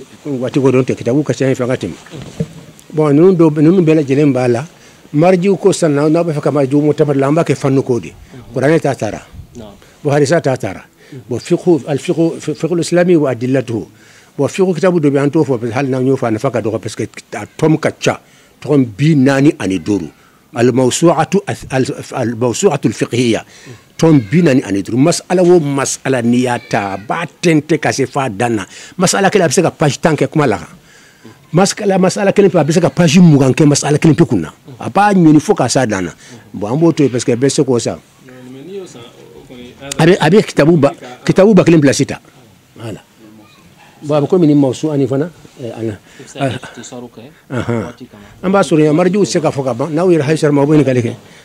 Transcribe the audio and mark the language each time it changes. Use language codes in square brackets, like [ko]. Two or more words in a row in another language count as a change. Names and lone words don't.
[bm] waati ko dɔn tɛ kitabu ka ca yen fɛ an ka tɛmɛ bon ninnu bɛɛ lajɛlen b'a la marjiw ko sisan n'a bɛ fɛ ka marjiw mu'tabar la an b'a kɛ fanni ko de kuranɛ ta taara bon hadisa ta taara bon fiqhul islami wa adillatuhu bon fiqhu kitabu dɔ bɛ an t'o fɔ [fr] parce que [bm] hali n'an y'o fɔ a nafa ka dɔgɔ [fr] parce que [bm] a tɔm ka ca tɔm 45 al-mawsu'atu al-fiqhiyya tɔm 45 mas'ala o mas'ala n'i y'a ta a b'a tɛntɛn ka se f'a dan na mas'ala kelen a bɛ se ka page 10 kɛ kuma la kan mas'ala kelen pe a bɛ se ka page 20 kɛ mas'ala kelen pe kun na a b'a ɲɛni fo ka s'a dan na bon an b'o to yen [fr] parce que [bm] bɛɛ se k'o san a bɛ kitabu ba kelen place ta voilà bon a bɛ komi ni mawsu ani fana an b'a sɔrɔ yan marjiw tɛ se ka fɔ ka ban n'aw yɛrɛ haysar ma aw bɛ ɲininkali kɛ